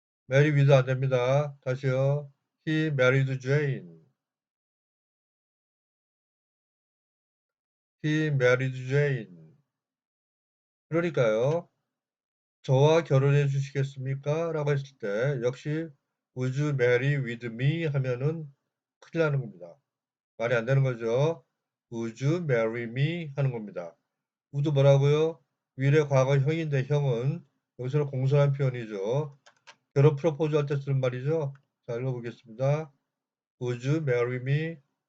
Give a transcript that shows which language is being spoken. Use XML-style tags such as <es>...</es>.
<en>marry with</en> <ko>안 됩니다. 다시요.</ko> <en>He married Jane. He married Jane.</en> <ko>그러니까요. 저와 결혼해 주시겠습니까? 라고 했을 때 역시</ko> <en>Would you marry with me?</en> <ko>하면은 큰일 나는 겁니다. 말이 안 되는 거죠.</ko> <en>Would you marry me?</en> <ko>하는 겁니다. would 뭐라고요? 위의 과거형인데 형은 여기서는 공손한 표현이죠. 결혼 프로포즈 할 때 쓰는 말이죠. 자, 읽어보겠습니다.</ko> <en>Would you marry me?</en>